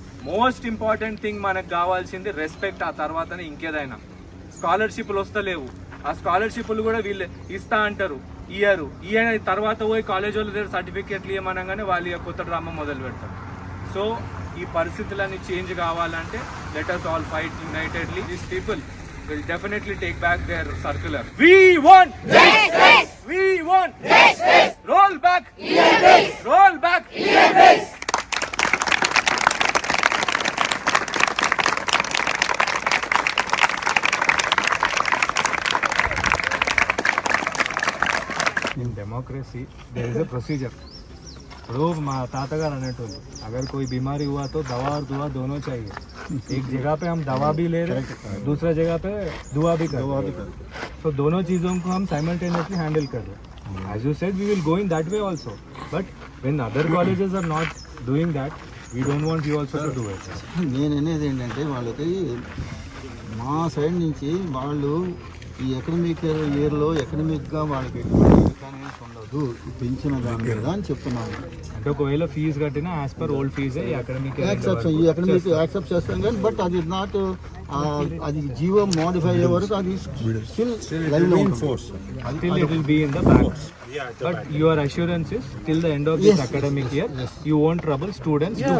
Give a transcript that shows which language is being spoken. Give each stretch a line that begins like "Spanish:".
Telugu: Most important thing మనకు కావాల్సింది respect. ఆ తర్వాతనే ఇంకేదైనా. స్కాలర్షిప్లు వస్తలేవు, ఆ స్కాలర్షిప్లు కూడా వీళ్ళు ఇస్తా అంటారు, ఇయ్యరు. తర్వాత పోయి కాలేజ్ వాళ్ళ దగ్గర సర్టిఫికేట్లు ఇవ్వమనగానే వాళ్ళు కొత్త డ్రామా మొదలు పెడతారు. సో ఈ పరిస్థితులన్నీ చేంజ్ కావాలంటే
English: Let us all fight unitedly. These people will definitely take back their circular. We want justice. We want justice. Roll back. Roll back. In democracy there is a procedure.
Hindi: तो माँ ताता अनेटोलू अगर कोई बीमारी हुआ तो दवा और दुआ दोनों चाहिए. एक जगह पे हम दवा भी ले रहे हैं, दूसरा जगह पे दुआ भी कर रहे हैं. तो दोनों चीज़ों को हम साइमल्टेनियसली हैंडल कर रहे हैं.
English: As you said, we will go in that way also. But when other colleges are not doing that, we don't want you also to do it.
Telugu: నేను అనేది ఏంటంటే వాళ్ళకి మా సైడ్ నుంచి వాళ్ళు ఈ ఎకనమిక్ ఇయర్లో ఎకనమిక్గా వాళ్ళకి ఎటువంటి ఉండదు పెంచిన దాని మీద అని చెప్తున్నాను. అంటే ఒకవేళ ఫీజు కట్టినా యాజ్ పర్ ఓల్డ్ ఫీజే ఈ అకాడమిక్ యాక్సెప్ట్ చేస్తాం కానీ బట్ అది నాట్ అది జీవో మోడిఫై అయ్యే వరకు అది స్టిల్ లైవ్లో ఉంటుంది.
English: Still it will be in the back. But your assurance is till the end of this academic year, you won't trouble students.